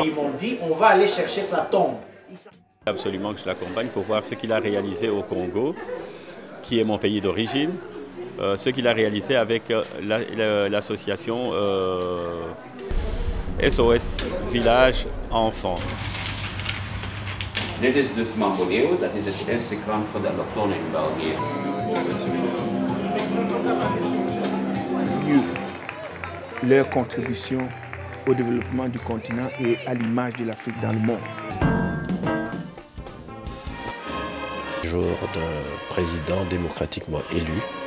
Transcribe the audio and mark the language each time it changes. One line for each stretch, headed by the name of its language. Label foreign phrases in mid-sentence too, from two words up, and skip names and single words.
French: Ils m'ont dit on va aller chercher sa tombe. Absolument que je l'accompagne pour voir ce qu'il a réalisé au Congo, qui est mon pays d'origine, ce qu'il a réalisé avec l'association SOS Village Enfants.
Dutch: Dit is dus Mamboleo, dat is het eerste krant voor de allochtonen in België.
French: Leur contribution au développement du continent et à l'image de l'Afrique dans le monde. Jour d'un président démocratiquement élu.